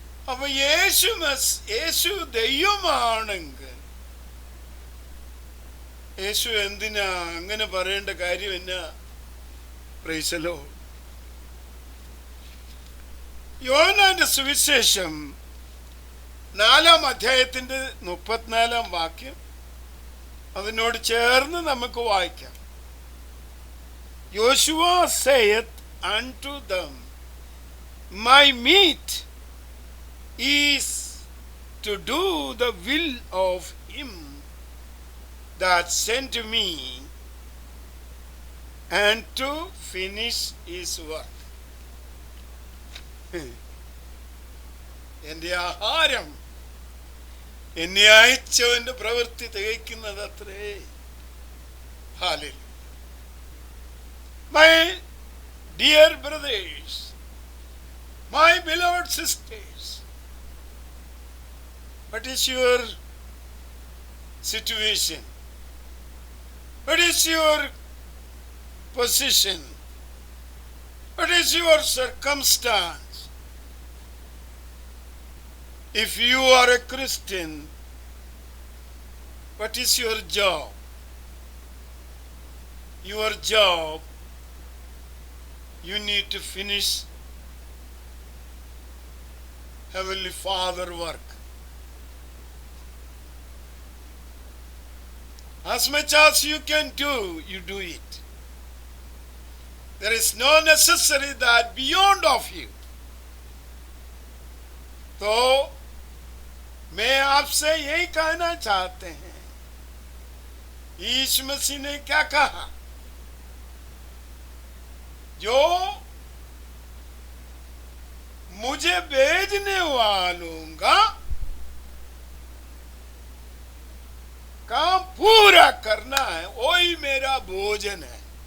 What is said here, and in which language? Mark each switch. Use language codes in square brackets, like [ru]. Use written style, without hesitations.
[ml] അപ്പൊ യേശു ദൈവമാണെങ്കിൽ യേശു എന്തിനാ അങ്ങനെ പറയേണ്ട കാര്യം എന്നാ? [en] Praise the Lord. [ml] യോഹന്നാന്റെ സുവിശേഷം 4-ാം അധ്യായത്തിന്റെ 34-ാം വാക്യം അതിനോട് ചേർന്ന് നമുക്ക് വായിക്കാം. [en] Joshua saith unto them, My meat is to do the will of him that sent me and to finish his work. [ml] എന്റെ ആഹാരം എന്നെ അയച്ചവന്റെ പ്രവൃത്തി തികയ്ക്കുന്നത് അത്രേ. Hallelujah. [en] My dear brothers, my beloved sisters, what is your situation? What is your position? What is your circumstance? If you are a Christian, what is your job? Your job, you need to finish Heavenly Father work. As much as you can do, you do it. There is no necessary that beyond of you. [hi] तो मैं आपसे यही कहना चाहते हैं, यीशु मसीह ने क्या कहा? जो मुझे भेजने वालों का काम पूरा करना है, वही मेरा भोजन है.